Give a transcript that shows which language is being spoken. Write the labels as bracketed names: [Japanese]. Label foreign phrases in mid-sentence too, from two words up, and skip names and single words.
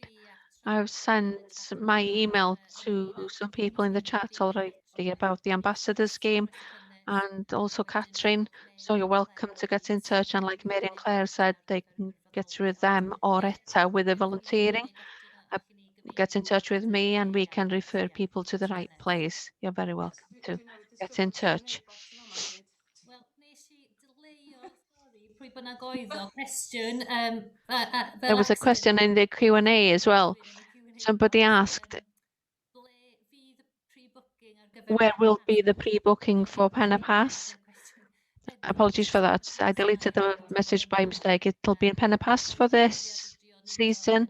[English] I've sent my email to some people in the chat already about the ambassador scheme and also Catherine. So you're welcome to get in touch. And like Mary and Claire said, they can get through them or Etta with the volunteering. Get in touch with me and we can refer people to the right place. You're very welcome to get in touch. [Welsh] Wel, nes I deleo, sori, pwy bynnag oedd o, cwestiwn. [English] There was a question in the Q&A as well. Somebody asked, where will be the pre-booking for Panapas? Apologies for that. I deleted the message by mistake. It'll be in Panapas for this season.